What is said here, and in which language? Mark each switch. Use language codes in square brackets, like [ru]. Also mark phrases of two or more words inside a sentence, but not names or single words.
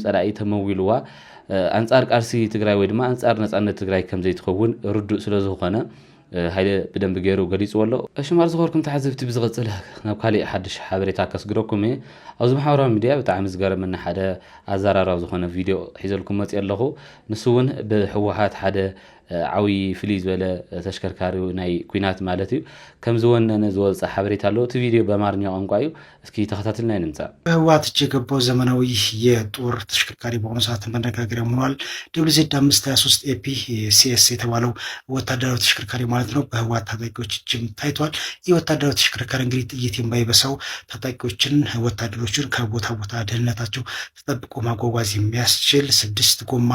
[ti] ፀላኢ ተመዊልዋ አንጻር ቃልሲ ትግራይ ወይ ድማ አንጻር ነፃነት ትግራይ ከም ዘይትኸውን ርዱእ ስለ ዝኾነ ሃይለ ብደንብ ገይሩ ገሊጽዎ ኣሎ እሽማር ዝኸርኩም ተሓዘብቲ ብዝቕጽል ናብ ካሊእ ሓድሽ ሓበሬታ ከስግረኩም እየ ኣብዚ ማሕበራዊ ሚድያ ብጣዕሚ ዝገረመና ሓደ ኣዘራራብ ዝኾነ ቪድዮ ሒዘልኩም መፅእ ኣለኹ ንሱ እውን ብሕወሓት ሓደ ዓዊ ፍልይ ዝበለ ተሽከርካሪ ናይ ኩናት ማለት እዩ ከም ዝወነነ ዝወፅእ ሓበሬታ ኣሎ እቲ ቪድዮ በአማርኛ ቋንቋ እዩ እስኪ ተኸታተልና ንምንጻእ [am] በህወሓት እጅ የገባው ዘመናዊ የጦር ተሽከርካሪ በአሁኑ ሰዓት መነጋገሪያ ሆኗል። WZ 523 AP CS የተባለው ወታደራዊ ተሽከርካሪ ማለት ነው በህወሓት ታጣቂዎች እጅም ታይቷል። ይህ ወታደራዊ ተሽከርካሪ እንግዲህ ጥይት የማይበሳው ታጣቂዎችን ወታደሮችን ከቦታ ቦታ ደህንነታቸው ተጠብቆ ማጓጓዝ የሚያስችል 6 ጎማ